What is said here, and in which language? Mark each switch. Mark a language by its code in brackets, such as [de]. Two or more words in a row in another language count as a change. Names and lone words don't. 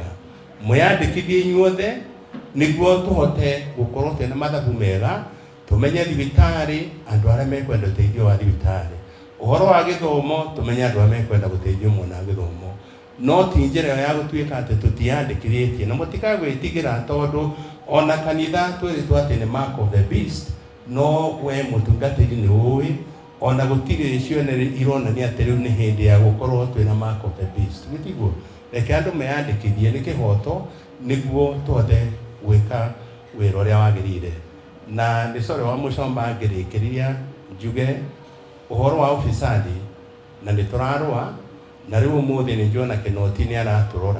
[ki] Mwĩyandĩkithie inyuothe nĩguo tũhote gũkorwo twĩna mathabu mega, tũmenye thibitarĩ andũ arĩa mekwenda ũteithio wa thibitarĩ. Uhoro wa githomo tumenye andu amekwenda guteithio mwana githomo, no ti njira ya gutuika ati tutiyandikiritie na mutikagwitigira tondu ona kanitha twĩrĩtwo atĩ nĩ [en] mark of the beast, [ki] no we mũtungatĩri nĩ ũĩ ona gũtirĩ cionere ironania atĩ rĩu nĩ hĩndĩ ya gũkorwo twĩna [en] mark of the beast. [ki] Gĩtiguo reke andũ meyandĩkithie, nĩ kĩhoto nĩguo tuothe gwĩka wĩra ũrĩa wagĩrĩire. Na nĩ sore wa Muchomba ngĩrĩkĩrĩria njuge ũhoro wa ufisadi na nĩ tũrarũa, na rĩu ũmũthĩ nĩ njona Kĩnoti nĩ aratũrora.